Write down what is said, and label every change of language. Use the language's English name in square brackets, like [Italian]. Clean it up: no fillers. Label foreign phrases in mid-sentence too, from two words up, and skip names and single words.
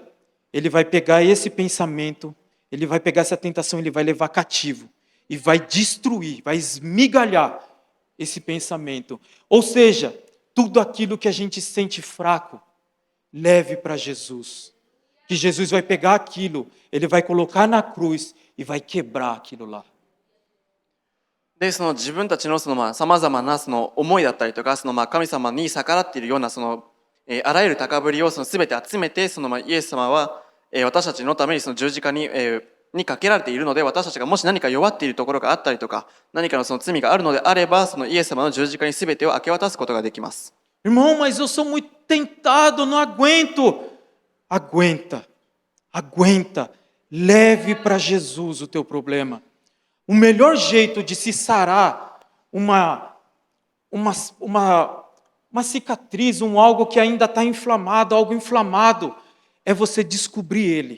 [Portuguese] Ele vai pegar esse pensamento, ele vai pegar essa tentação, ele vai levar cativo e vai destruir, vai esmigalhar esse pensamento. Ou seja, tudo aquilo que a gente sente fraco, leve para Jesus. Que Jesus vai pegar aquilo, ele vai colocar na cruz e vai quebrar aquilo lá. [Japanese] でその自分たちのさまざまなその思いだったりとか、神様に逆らっているようなあらゆる高ぶりを全て集めて、イエス様は、私たちのためにその十字架にかけられているので、私たちがもし何か弱っているところがあったりとか、何かのその罪があるのであれば、そのイエス様の十字架に全てを明け渡すことができます。 [Portuguese] Irmão, mas eu sou muito tentado, não aguento. Aguenta, aguenta. Leve para Jesus o teu problema. O melhor jeito de se sarar uma cicatriz, algo que ainda está inflamado, algo inflamado, é você descobrir ele.